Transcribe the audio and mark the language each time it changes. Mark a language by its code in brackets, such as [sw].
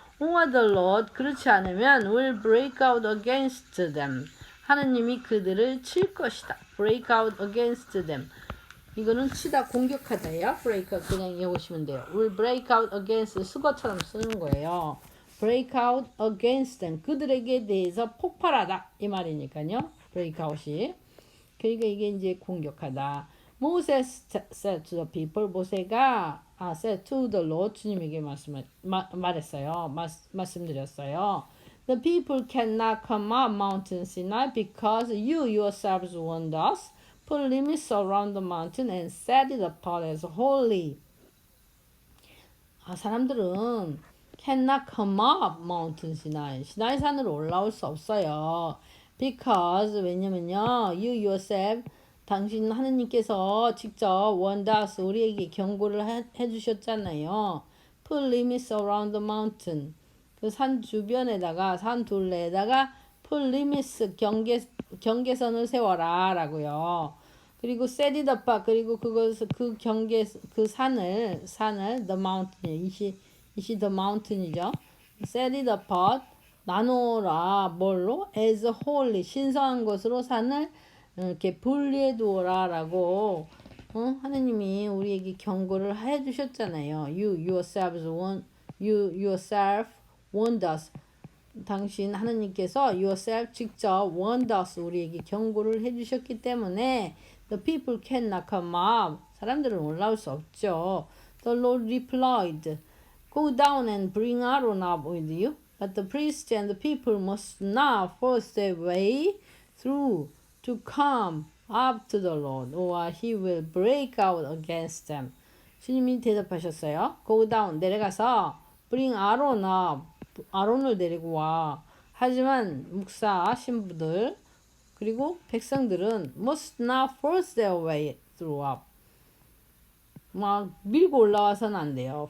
[en] or the Lord, [ko] 그렇지 않으면 [en] will break out against them, [ko] 하느님이 그들을 칠 것이다. [en] break out against them, [ko] 이거는 치다, 공격하다예요. [en] break out, [ko] 그냥 외우시면 돼요. [en] will break out against, [ko] 수거처럼 쓰는 거예요. [en] break out against them, [ko] 그들에게 대해서 폭발하다 이 말이니까요. break out이. 그러니까 이게 이제 공격하다. [en] Moses said to the people, [ko] 모세가 [en] said to the Lord, [ko] 주님에게 말했어요. 말씀드렸어요. [en] The people cannot come up Mountain Sinai because you yourselves warned us. Put limits around the mountain and set it apart as holy. [ko] 사람들은 [en] cannot come up Mountain Sinai, [ko] 시나이 산으로 올라올 수 없어요. [en] Because, [ko] 왜냐면요, [en] you yourself, [ko] 당신 하느님께서 직접 [en] warned us, [ko] 우리에게 경고를 해주셨잖아요. [en] Put limits around the mountain, [ko] 그 산 주변에다가, 산 둘레에다가 [en] put limits, [ko] 경계선을 세워라 라고요. 그리고 [en] set it apart, [ko] 그리고 그 산을 [en] the mountain, [ko] 이시 [en] the mountain이죠. set it apart, [ko] 나누어라. 뭘로? [en] as holy, [ko] 신성한 것으로 산을 이렇게 분리해 두어라 라고 하느님이 우리에게 경고를 해 주셨잖아요. [en] You yourself warned us. [ko] 당신 하느님께서 yourself 직접 [en] warned us, [ko] 우리에게 경고를 해주셨기 때문에 [en] the people cannot come up, [ko] 사람들은 올라올 수 없죠. [en] The Lord replied, go down and bring Aaron up with you, but the priests and the people must not force their way through to come up to the Lord, or he will break out against them. [ko] 주님이 대답하셨어요. [en] Go down, 내려가서 bring Aaron up, [ko] 아론을 데리고 와. 하지만 목사 신부들 그리고 백성들은 [en] must not force their way through up. [ko] 막 밀고 올라와서는 안 돼요.